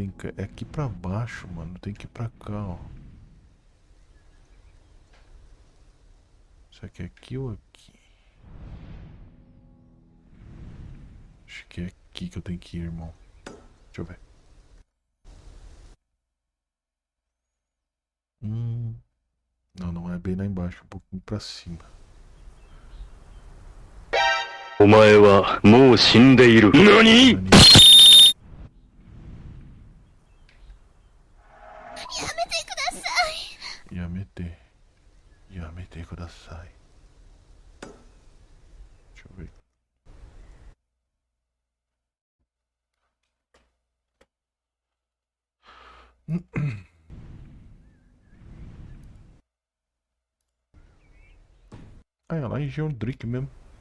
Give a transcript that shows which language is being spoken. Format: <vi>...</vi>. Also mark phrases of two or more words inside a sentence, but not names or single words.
<pt>É aqui pra baixo, mano. Tem que ir pra cá, ó. Será que é aqui ou aqui? Acho que é aqui que eu tenho que ir, irmão. Deixa eu ver. Não, não é bem lá embaixo, um pouquinho pra cima.</pt> <ja>お前はもう死んでいる。何？ Yamete. やめてください.</ja> <pt>Deixa eu ver. Ah, é lá em Geondrick mesmo.</pt>